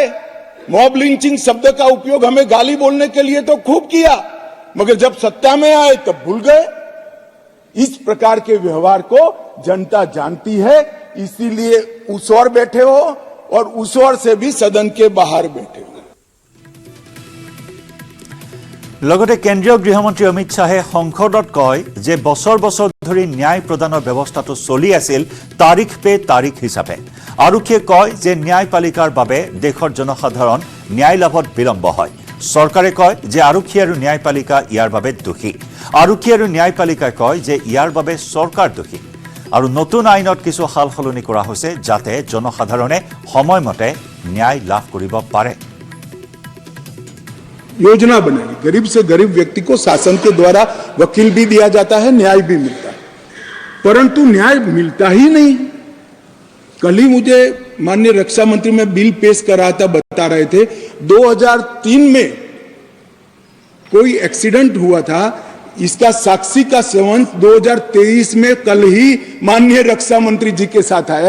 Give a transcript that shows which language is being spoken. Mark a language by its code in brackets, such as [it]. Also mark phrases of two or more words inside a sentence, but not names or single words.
[hi] मॉब लिंचिंग शब्द का उपयोग हमें गाली बोलने के लिए तो खूब किया, मगर जब सत्ता में आए तब भूल गए। इस प्रकार के व्यवहार को जनता जानती है, इसीलिए उस ओर बैठे हो और उस ओर से भी सदन के बाहर बैठे हो। [as] লগতে কেন্দ্ৰীয় গৃহমন্ত্ৰী অমিত শ্বাহে সংসদত কয় যে বছৰ বছৰ ধৰি ন্যায় প্ৰদানৰ ব্যৱস্থাটো চলি আছিল [hi] तारीख पे तारीख [as] হিচাপে। আৰক্ষীয়ে কয় যে ন্যায়পালিকাৰ বাবে দেশৰ জনসাধাৰণ ন্যায় লাভত বিলম্ব হয়। চৰকাৰে কয় যে আৰক্ষী আৰু ন্যায়পালিকা ইয়াৰ বাবে দোষী। আৰক্ষী আৰু ন্যায়পালিকাই কয় যে ইয়াৰ বাবে চৰকাৰ দোষী। আৰু নতুন আইনত কিছু সাল সলনি কৰা হৈছে যাতে জনসাধাৰণে সময়মতে ন্যায় লাভ কৰিব পাৰে। [hi] योजना बनाई, गरीब से गरीब व्यक्ति को शासन के द्वारा वकील भी दिया जाता है, न्याय भी मिलता है, परंतु न्याय मिलता ही नहीं। कल ही मुझे माननीय रक्षा मंत्री में बिल पेश कर रहा था, बता रहे थे 2003 में कोई एक्सीडेंट हुआ था, इसका साक्षी का सेवन 2023 में कल ही माननीय रक्षा मंत्री जी के साथ आया।